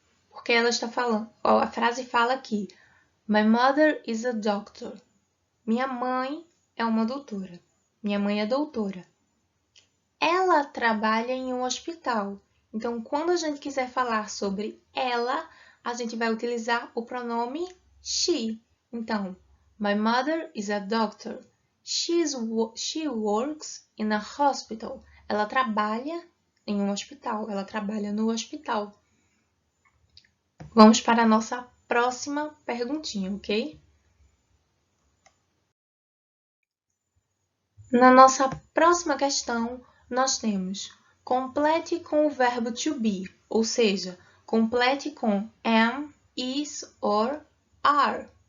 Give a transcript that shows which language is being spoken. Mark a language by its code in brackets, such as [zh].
[pt] Porque ela está falando, a frase fala aqui, [en] My mother is a doctor. [pt] Minha mãe é uma doutora. Minha mãe é doutora. Ela trabalha em um hospital. Então, quando a gente quiser falar sobre ela, a gente vai utilizar o pronome she. Então, [en] My mother is a doctor. She works in a hospital. [pt] Ela trabalha em um hospital. Ela trabalha no hospital. Vamos para a nossa próxima perguntinha, ok? Na nossa próxima questão, nós temos complete com o verbo to be, ou seja, complete com [en] am, is or are.